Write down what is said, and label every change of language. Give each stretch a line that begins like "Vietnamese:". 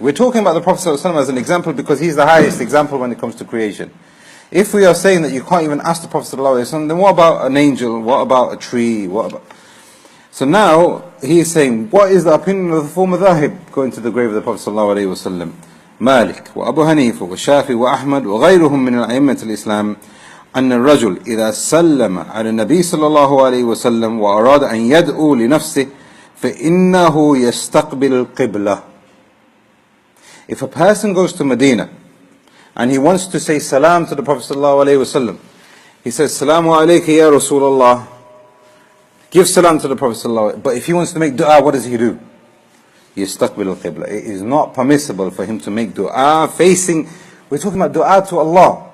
English: We're talking about the Prophet ﷺ as an example because he's the highest example when it comes to creation. If we are saying that you can't even ask the Prophet ﷺ, then what about an angel? What about a tree? So now he is saying, what is the opinion of the four madhahib going to the grave of the Prophet ﷺ? Malik, wa Abu Hanifa, wa Shafi, wa Ahmad, wa ghayruhum min al-a'immat al-Islam,
Arabic: أن الرجل إذا سلم على النبي صلى الله عليه وسلم وأراد أن يدعو لنفسه فإنه يستقبل القبلة.
English: If a person goes to Medina and he wants to say salam to the Prophet sallallahu alaihi wasallam, he says
Arabic: Salamu alayka ya Rasulullah,
English: give salam to the Prophet sallallahu alaihi wasallam. But if he wants to make dua, what does he do?
Arabic: يستقبل القبلة.
English: It is not permissible for him to make dua facing, we're talking about dua to Allah.